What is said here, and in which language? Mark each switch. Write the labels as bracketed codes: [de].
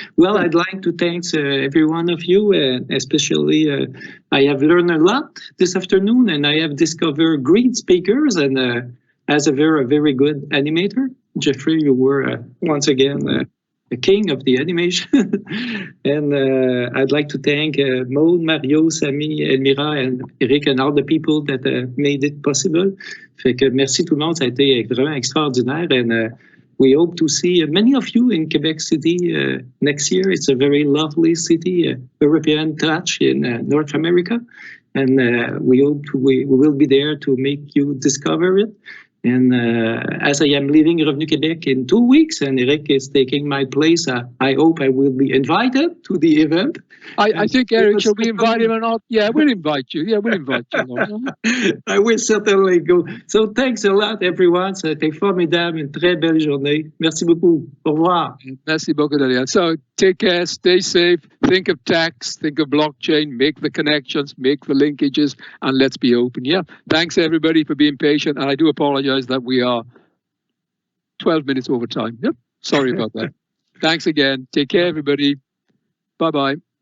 [en] Well, I'd like to thank every one of you, especially I have learned a lot this afternoon, and I have discovered great speakers, and as a very, very good animator. Jeffrey, you were once again the king of the animation. And I'd like to thank Maud, Mario, Sami, Elmira, and Eric, and all the people that made it possible. [fr] Fait que merci tout le monde, ça a été vraiment extraordinaire. [en] And we hope to see many of you in Quebec City next year. It's a very lovely city, European touch in North America. And we hope we will be there to make you discover it. And as I am leaving Revenu Québec in 2 weeks, and Eric is taking my place, I hope I will be invited to the event. I think, Eric, should we invite him or not? Yeah, we'll invite you. Yeah, we'll invite you. I will certainly go. So thanks a lot, everyone. [fr] C'était formidable, une très belle journée. Merci beaucoup. Au revoir. Merci beaucoup, [en] Daniel. So take care, stay safe. think of tax, think of blockchain, make the connections, make the linkages, and let's be open. Yeah. Thanks everybody for being patient. And I do apologize that we are 12 minutes over time. Yep. Sorry about that. Thanks again. Take care, everybody. Bye-bye.